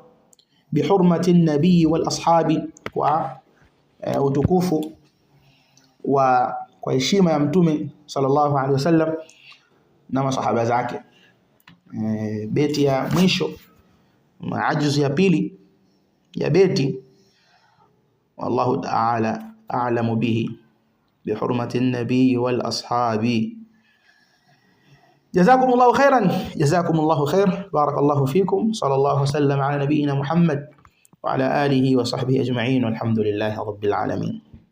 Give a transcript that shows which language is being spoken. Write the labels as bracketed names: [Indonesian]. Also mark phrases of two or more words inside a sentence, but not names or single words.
[Arabic] بحرمة النبي والأصحاب, [Swahili] kwa utukufu wa kwa heshima ya Mtume [Arabic] صلى الله عليه وسلم [Swahili] na masahaba zake. Beti ya mwisho Ajuzu ya pili ya beti, [Arabic] والله تعالى أعلم به بحرمة النبي والأصحاب. جزاكم الله خيرا، جزاكم الله خير، بارك الله فيكم، صلى الله وسلم على نبينا محمد وعلى آله وصحبه أجمعين، والحمد لله رب العالمين.